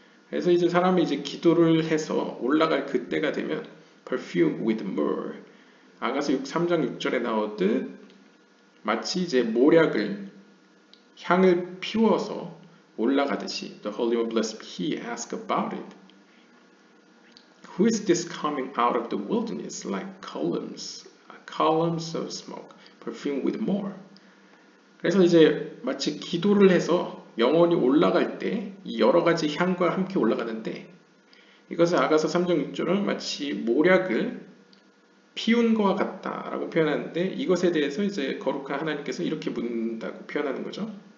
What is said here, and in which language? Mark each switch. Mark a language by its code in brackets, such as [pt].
[ko] 그래서 이제 사람이 이제 기도를 해서 올라갈 그때가 되면 [en] perfume with myrrh. [ko] 아가서 3장 6절에 나오듯 마치 이제 모략을 향을 피워서 올라가듯이 [en] the Holy One blessed he asked about it. Who is this coming out of the wilderness like columns of smoke, perfumed with myrrh? [ko] 그래서 이제 마치 기도를 해서 영혼이 올라갈 때 이 여러 가지 향과 함께 올라가는데 이것을 아가서 3장 6절은 마치 모략을 피운 것과 같다라고 표현하는데 이것에 대해서 이제 거룩한 하나님께서 이렇게 묻는다고 표현하는 거죠.